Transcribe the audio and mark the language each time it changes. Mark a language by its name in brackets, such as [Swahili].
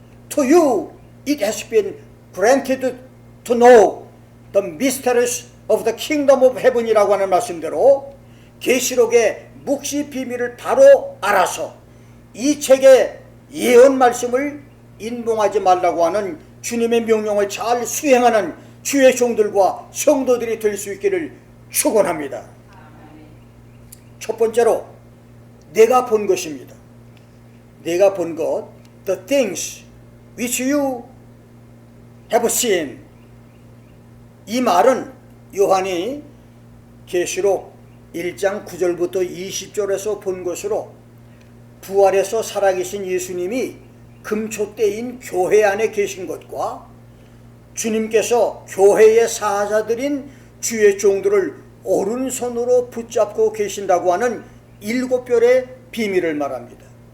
[English] To you it has been granted to know the mysteries of the kingdom of heaven [Korean] 이라고 하는 말씀대로 계시록의 묵시 비밀을 바로 알아서 이 책의 예언 말씀을 인봉하지 말라고 하는 주님의 명령을 잘 수행하는 주의 종들과 성도들이 될 수 있기를 축원합니다. 첫 번째로 내가 본 것입니다. 내가 본 것, [English] the things which you have seen. [Korean] 이 말은 요한이 계시록 1장 9절부터 20절에서 본 것으로 부활해서 살아계신 예수님이 금초대인 교회 안에 계신 것과 주님께서 교회의 사자들인 주의 종들을 오른손으로 붙잡고 계신다고 하는 7별의 비밀을 말합니다.